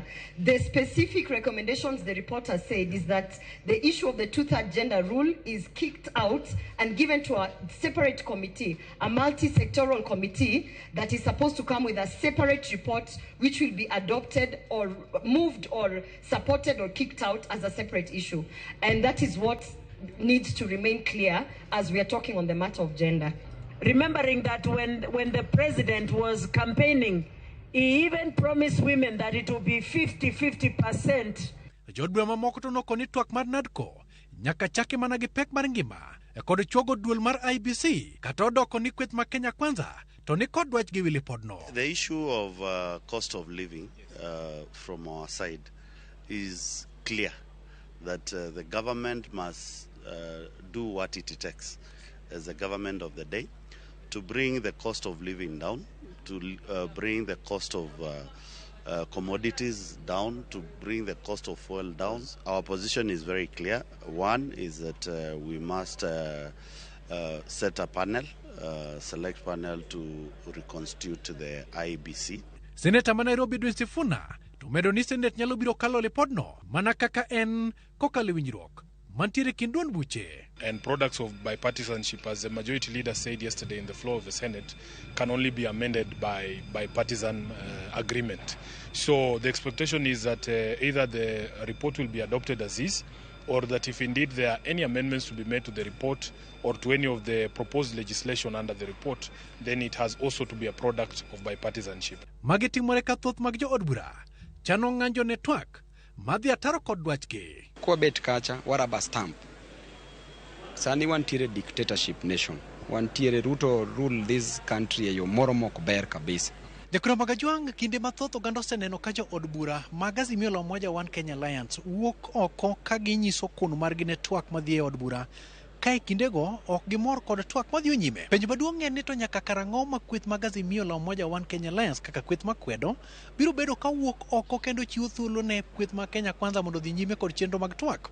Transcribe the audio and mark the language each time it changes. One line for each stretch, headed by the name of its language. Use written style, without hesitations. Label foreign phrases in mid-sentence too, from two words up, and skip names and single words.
English: The specific recommendations the report has said is that the issue of the 2/3 gender rule is kicked out and given to a separate committee, a multi-sectoral committee that is supposed to come with a separate report which will be adopted or moved or supported or kicked out as a separate issue. And that is what needs to remain clear as we are talking on the matter of gender. Remembering that when the president was campaigning, he even promised women that it will be 50-50%.
Luo (Kenya and Tanzania): Jod bura mamoko to nokoni twak mar NADCO nyaka chake mana gi pek mar ngima e kod chuogo duol mar IBC kata odoko ni kweth ma Kenya kwanza to ni kod dwach gi lipodno.
English: The issue of cost of living from our side is clear that the government must do what it takes as the government of the day to bring the cost of living down, to bring the cost of commodities down, to bring the cost of fuel down. Our position is very clear. One is that we must set a panel, select panel to reconstitute the IBC.
Luo (Kenya and Tanzania): Senator ma Nairobi Dwe Sifuna to medo ni Senate nyalo biro kalo lipodno mana kaka en kokalo winjruok mantiere kind duond buche.
English: And products of bipartisanship, as the majority leader said yesterday in the floor of the Senate, can only be amended by bipartisan agreement. So the expectation is that either the report will be adopted as is, or that if indeed there are any amendments to be made to the report or to any of the proposed legislation under the report, then it has also to be a product of bipartisanship.
Luo (Kenya and Tanzania): Magitimore ka thoth mag jo od bura chano ng'anjo ne twak madhi ataro kod dwachgi. Kwa bet kacha waraba stamp. Sani wantiere
English: dictatorship nation.
Luo (Kenya and Tanzania): Wantiere Ruto
English: rule this country
Luo (Kenya and Tanzania): yo moro mok ber kabisa. Jakura magajwang kinde mathoth oganda oseneno ka jo od bura mag Azimio la Umoja One Kenya Alliance wuok oko ka ginyiso kuno margi ne twak madhi e od bura. Ka e kindego ok gimor kod twak madhi nyime. Penjo maduong' en ni to nyaka karang'o ma kweth mag Azimio la Umoja One Kenya Alliance kaka kweth makwedo biro bedo ka wuok oko kendo chiwo thuolo ne kweth ma Kenya kwanza mondo dhi nyime kod chenro mag twak.